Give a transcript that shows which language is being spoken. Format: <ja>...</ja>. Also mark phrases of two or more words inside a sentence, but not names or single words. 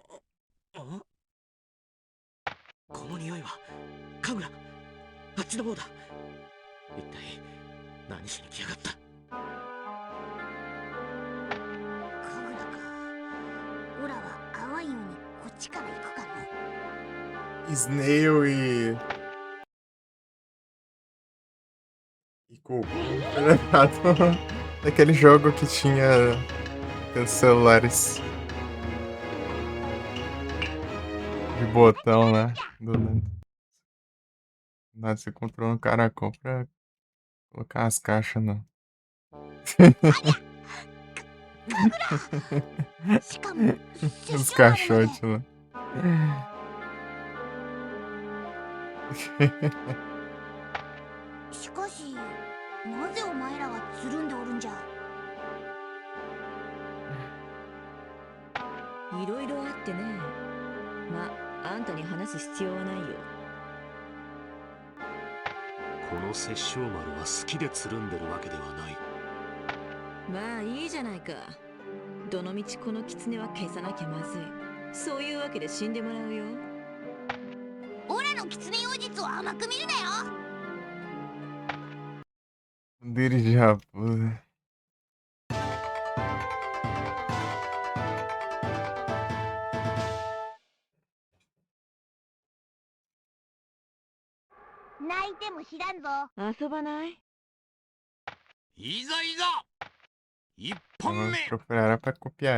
<ja>ん？この匂いは、神楽。あっちの方だ。一体、何しに来やがった。神楽か。オラは会わんようにこっちから行くかの。</ja> <pt>Snail e Cubo. Lembrado daquele jogo que tinha aqueles celulares de botão, né? Do nada você comprou um caracol pra colocar as caixas no.</pt> <ja>しかも</ja> <pt>Os caixotes lá.</pt> <ja>しかし、なぜお前らはつるんでおるんじゃ。いろいろあってね。ま、あんたに話す必要はないよ。この殺生丸は好きでつるんでるわけではない。まあいいじゃないか。どのみちこの狐は消さなきゃまずい。そういうわけで死んでもらうよ。オラのキツネ妖術を甘く見るなよ。</ja> <pt>Dele de raposa.</pt> <ja>泣いても知らんぞ。遊ばない？いざいざ一本</ja> <pt>Vamos</pt> <ja>目</ja> <pt>procurar ela pra copiar ela.</pt>